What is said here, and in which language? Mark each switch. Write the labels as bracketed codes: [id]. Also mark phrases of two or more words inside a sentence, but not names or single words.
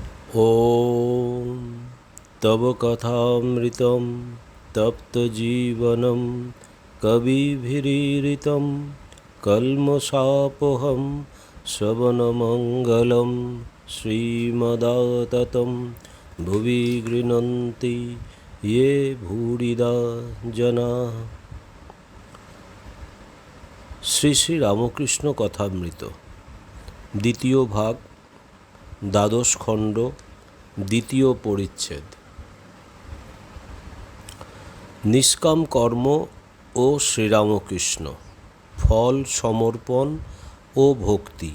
[sa] ॐ तव कथामृतं तप्तजीवनं कविभिरीरितं कल्मषापहं श्रवणमङ्गलं श्रीमदाततं भुवि गृह्णन्ति ये भूरिदा जनाः। [bn] শ্রী শ্রী রামকৃষ্ণ কথামৃত দ্বিতীয় ভাগ, দ্বাদশ খণ্ড, দ্বিতীয় পরিচ্ছেদ। নিষ্কাম কর্ম ও শ্রীরামকৃষ্ণ, ফল সমর্পণ ও ভক্তি।